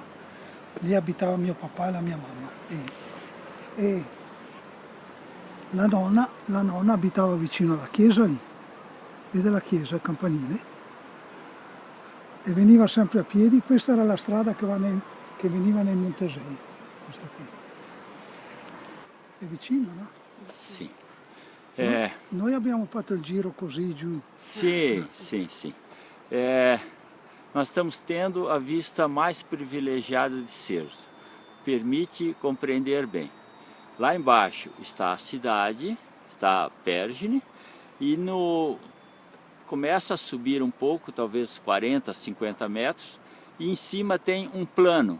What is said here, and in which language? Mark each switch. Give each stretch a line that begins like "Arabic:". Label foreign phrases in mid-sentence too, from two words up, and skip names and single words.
Italian: Lì abitava mio papà e la mia mamma e la nonna abitava vicino alla chiesa lì, vede la chiesa, il campanile, e veniva sempre a piedi. Questa era la strada che veniva nei Montesei, questa qui. È vicino, no? Sì. Noi abbiamo fatto il giro così giù.
Portuguese: Sim. Nós estamos tendo a vista mais privilegiada de Cerzo. Permite compreender bem. Lá embaixo está a cidade, está Pergine, e começa a subir um pouco, talvez 40, 50 metros, e em cima tem um plano.